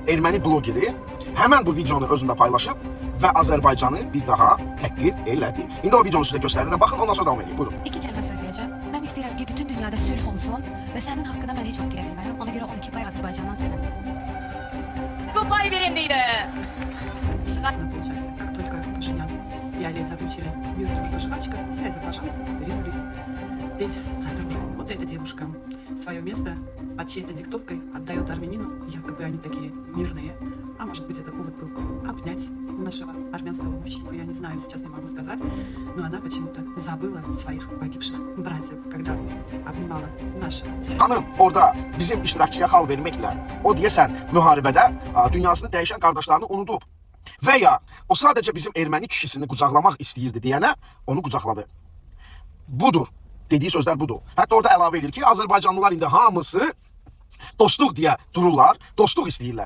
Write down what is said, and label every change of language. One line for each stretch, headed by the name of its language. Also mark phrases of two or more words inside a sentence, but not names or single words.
Azerbaijani: erməni blogeri həmən bu videonu özündə paylaşıb və Azərbaycanı bir daha təhqir elədi. İndi o videonu sizə göstərirəm. Baxın, ondan sonra davam edin. Buyurun. İki kəlmə söyləyəcəm. Mən istəyirəm ki, bütün dünyada sülh olsun və sənin haqqında mən heç vaxt girə bilmərəm. Ona görə 12 pay Azərbaycandan sənə. Bu pay verimliydi.
Russian: Получается, как только Пашинян и Олег заключили мир, дружба, жвачка, все азербайджанцы ринулись петь за дружбу. Вот эта девушка свое место под чьей-то диктовкой отдает армянину, якобы они такие мирные. А может быть, это повод был обнять нашего армянского мужчину, я не знаю, сейчас не могу сказать, но она почему-то забыла своих погибших братьев, когда обнимала нашего.
Azerbaijani: Xanım, orada bizim iştirakçıya xal verməklə o deyəsən müharibədə dünyasını dəyişən qardaşlarını unudub. Və ya o sadəcə bizim erməni kişisini qucaqlamaq istəyirdi deyənə onu qucaqladı. Budur. Dediği sözler budur. Hətta orada əlavə edir ki, Azərbaycanlılar indi hamısı dostluq deyə dururlar, dostluq istəyirlər.